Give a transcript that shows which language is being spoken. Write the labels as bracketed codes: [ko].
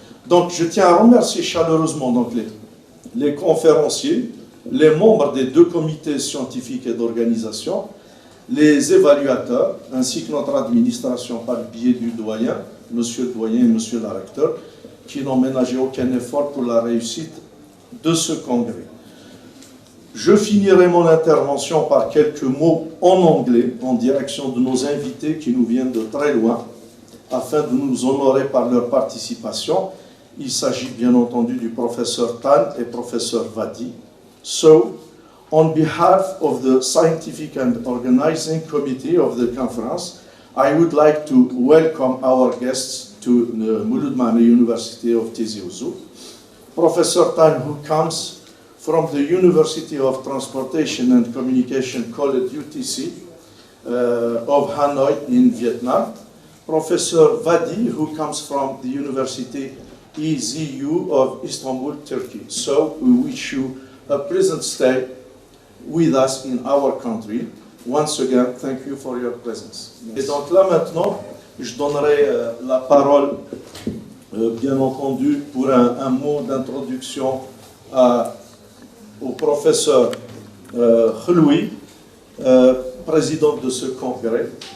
[fr] Donc je tiens à remercier chaleureusement donc, les conférenciers, les membres des 2 comités scientifiques et d'organisation, les évaluateurs, ainsi que notre administration par le biais du doyen, monsieur le doyen et monsieur le recteur, qui n'ont ménagé aucun effort pour la réussite de ce congrès. Je finirai mon intervention par quelques mots en anglais en direction de nos invités qui nous viennent de très loin, afin de nous honorer par leur participation. Il s'agit bien entendu du professeur Tan et professeur Vadi. [en] So, on behalf of the scientific and organizing committee of the conference, I would like to welcome our guests to the Mouloud Mahnouh University of Tizi Ouzou. Professor Tan, who comes from the University of Transportation and Communication College UTC of Hanoi in Vietnam. Professor Vadi, who comes from the University EZU of Istanbul, Turkey. So we wish you a pleasant stay with us in our country. Once again, thank you for your presence. [fr] Et donc là maintenant, je donnerai la parole, bien entendu, pour un mot d'introduction au professeur Khloui, président de ce congrès.